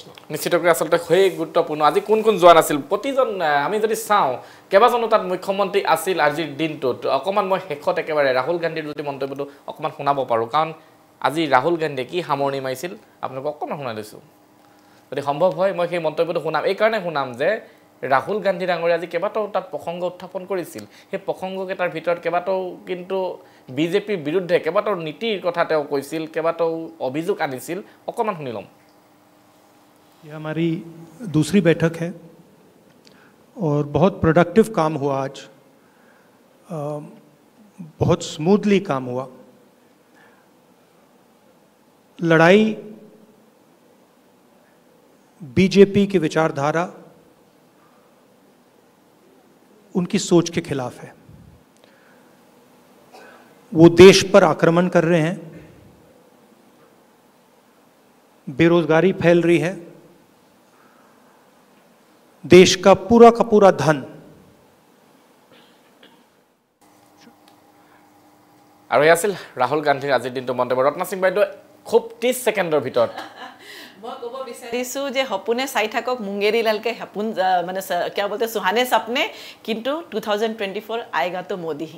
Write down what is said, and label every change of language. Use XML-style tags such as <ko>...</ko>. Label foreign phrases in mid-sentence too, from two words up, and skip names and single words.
<as>নিশ্চিতকৈ আসলতে সেই গুৰুত্বপূৰ্ণ আজি কোন কোন যোৱা নাছিল প্ৰতিজন আমি যদি চাওঁ কেইবাজনো তাত মুখ্যমন্ত্ৰী আছিল আজিৰ দিনটোত অকমান মই শেষত একেবাৰে ৰাহুল গান্ধীৰ যদি মন্তব্যটো অকমান শুনাব পাৰোঁ কাৰণ আজি ৰাহুল গান্ধীয়ে কি সামৰণি মাৰিছিল আপোনালোকক অকমান শুনাই দিছোঁ যদি সম্ভৱ হয় মই সেই মন্তব্যটো শুনাম এইকাৰণে শুনাম যে ৰাহুল গান্ধী ডাঙৰীয়া আজি কেইবাটাও তাত প্ৰসংগ উত্থাপন কৰিছিল সেই প্ৰসংগকেইটাৰ ভিতৰত কেইবাটাও কিন্তু বিজেপিৰ বিৰুদ্ধে কেইবাটাও নীতিৰ কথা তেওঁ কৈছিল কেইবাটাও অভিযোগ আনিছিল অকমান শুনি লম</as> <hi>ये हमारी दूसरी बैठक है और बहुत प्रोडक्टिव काम हुआ आज बहुत स्मूथली काम हुआ लड़ाई बीजेपी की विचारधारा उनकी सोच के खिलाफ है वो देश पर आक्रमण कर रहे हैं बेरोजगारी फैल रही है देश का पूरा धन</hi> <as>আৰু এই আছিল ৰাহুল গান্ধীৰ আজিৰ দিনটো মন্তব্য ৰত্না সিং বাইদেউ খুব 30 ছেকেণ্ডৰ ভিতৰত মই ক'ব বিচাৰিছোঁ যে সপোনে চাই থাকক মুংগেৰী লালকে সপোন মানে কিয় বলতে</as> <hi>सुहाने सपने</hi> <as>কিন্তু 2024</as> <hi>आएगा तो मोदी ही</hi>